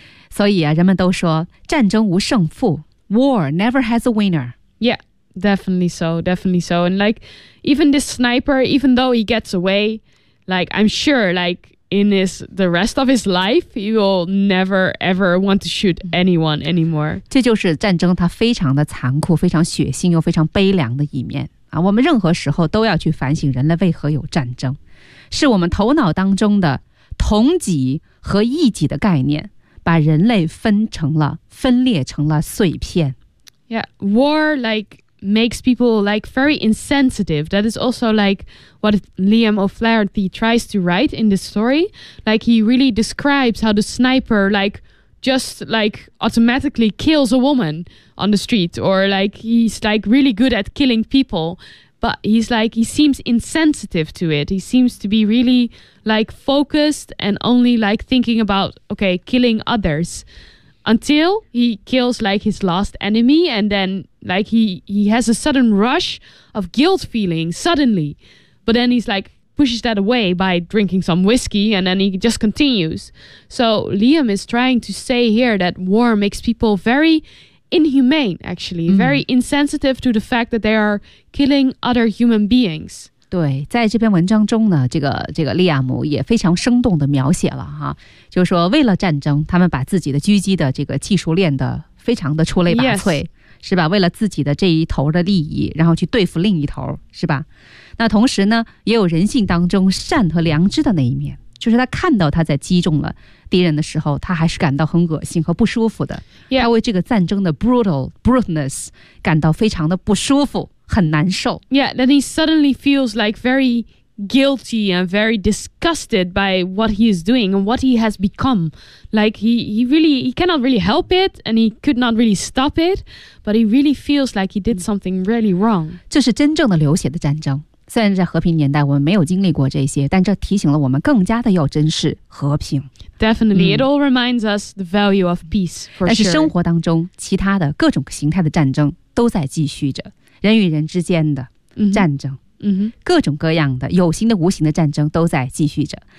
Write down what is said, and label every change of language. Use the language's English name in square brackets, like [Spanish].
[Chinese] 所以啊，人们都说战争无胜负， [English] war never has a winner. Yeah. Definitely so, definitely so. And like, even this sniper, even though he gets away, like, I'm sure, like, in his, the rest of his life, he will never, ever want to shoot anyone anymore. [Chinese] 这就是战争它非常的残酷，非常血腥又非常悲凉的一面。啊，我们任何时候都要去反省人类为何有战争。是我们头脑当中的同己和异己的概念，把人类分裂成了碎片。 [English] Yeah, war, like,makes people like very insensitive. That is also like what Liam O'Flaherty tries to write in this story. Like he really describes how the sniper like just like automatically kills a woman on the street or like he's like really good at killing people. But he's like, he seems insensitive to it. He seems to be really like focused and only like thinking about, okay, killing others. Until he kills like his last enemy and then like he has a sudden rush of guilt feeling suddenly. But then he's like pushes that away by drinking some whiskey and then he just continues. So Liam is trying to say here that war makes people very inhumane actually,、mm-hmm. very insensitive to the fact that they are killing other human beings. [Chinese] 对，在这篇文章中呢，这个利亚姆也非常生动地描写了哈，就是说为了战争，他们把自己的狙击的这个技术练得非常的出类拔萃、 [English] yes. [Chinese] 是吧，为了自己的这一头的利益，然后去对付另一头，是吧，那同时呢也有人性当中善和良知的那一面，就是他看到他在击中了敌人的时候，他还是感到很恶心和不舒服的、 [English] yeah. [Chinese] 他为这个战争的 brutalness 感到非常的不舒服，很难受。 [English] Yeah, then he suddenly feels like very guilty and very disgusted by what he is doing and what he has become. Like he cannot really help it, and he could not really stop it, but he really feels like he did something really wrong. [Chinese] 这是真正的流血的战争。虽然在和平年代我们没有经历过这些，但这提醒了我们更加的要珍视和平。 [English] Definitely, it all reminds us the value of peace, for sure. [Chinese] 但是生活当中其他的各种形态的战争都在继续着，人与人之间的战争，各种各样的有形的无形的战争都在继续着。